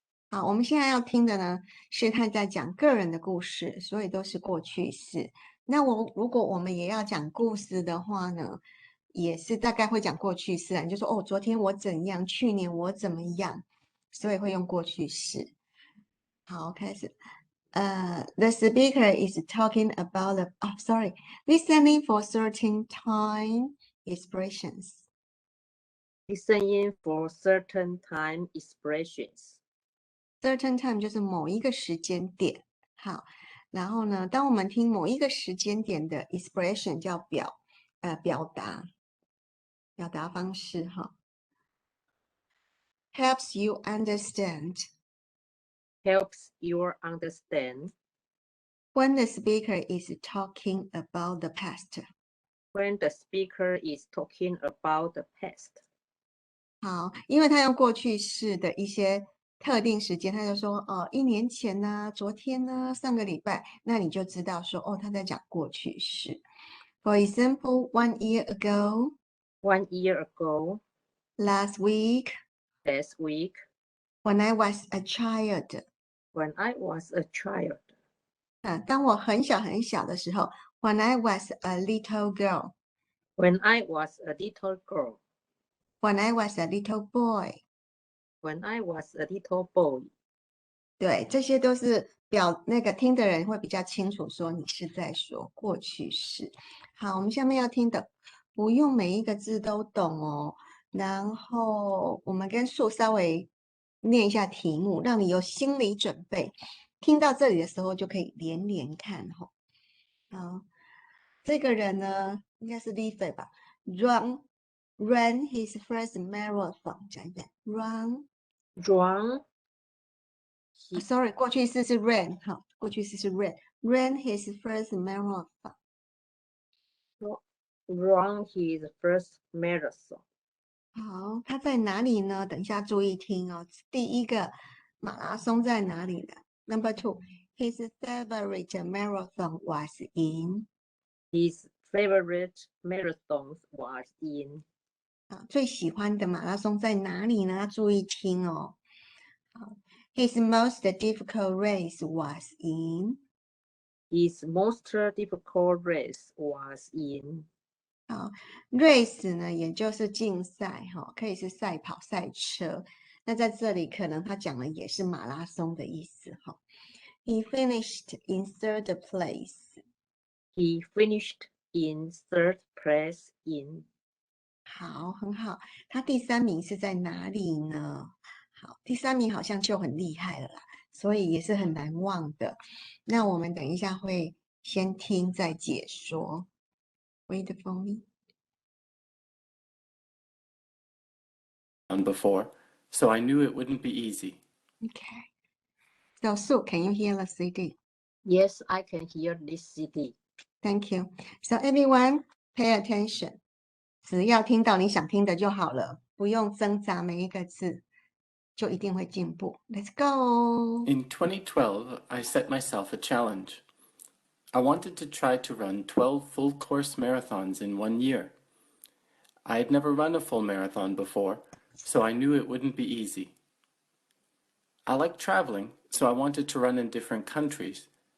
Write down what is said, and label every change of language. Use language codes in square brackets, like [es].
[zh] 好，我们现在要听的呢，是他在讲个人的故事，所以都是过去式。那如果我们也要讲故事的话呢，也是大概会讲过去式啊，你就说哦，昨天我怎样，去年我怎么样，所以会用过去式。好，开始。 [en] The speaker is talking about listening for certain time expressions. Listening for certain time expressions. Certain time [zh] 就是某一个时间点。好，然后呢，当我们听某一个时间点的 expression 叫表达方式哈。 [en] Helps you understand Helps you understand when the speaker is talking about the past. when the speaker is talking about the past. [zh] 好，因为他用过去式的一些特定时间，他就说1年前呢、昨天呢、上个礼拜，那你就知道说他在讲过去式。 [en] For example, 1 year ago, 1 year ago, last week, last week, when I was a child. when I was a child. [zh] 当我很小很小的时候 [en] when I was a little girl, When I was a little girl. when I was a little boy. When I was a little boy. [zh] 对，这些都是那个听的人会比较清楚，说你是在说过去式。好，我们下面要听的，不用每一个字都懂哦。然后我们跟树稍微念一下题目，让你有心理准备。听到这里的时候就可以连连看哈。好，这个人呢，应该是 Leafy 吧 ？ [en] Ran his first marathon， [zh] 讲一遍 ，run。 [en] Run. [zh] Sorry，过去式是 ran， 好，过去式是 [en] ran his first marathon。 Run his first marathon. [zh] 好，他在哪里呢？等一下注意听哦。第一个马拉松在哪里呢 ？ [en] Number two, his favorite marathon was in。 His favorite marathon was in. [zh] 最喜欢的马拉松在哪里呢？要注意听哦。 [en] 好 ，his most difficult race was in。 His most difficult race was in. [zh] 好，race 呢，也就是竞赛哈，可以是赛跑、赛车。那在这里可能他讲的也是马拉松的意思哈。 [en] He finished in third place. He finished in third place in. [zh] 好，很好。他第3名是在哪里呢？好，第3名好像就很厉害了啦，所以也是很难忘的。那我们等一下会先听再解说。 [en] Wait for me. Before, so I knew it wouldn't be easy. Okay. So, Sue, can you hear the CD? Yes, I can hear this CD. Thank you. So everyone, pay attention. [zh] 只要听到你想听的就好了，不用挣扎每一个字，就一定会进步。 [en] Let's go. In 2012, I set myself a challenge. I wanted to try to run 12 full-course marathons in 1 year. I had never run a full marathon before, so I knew it wouldn't be easy. I like traveling, so I wanted to run in different countries.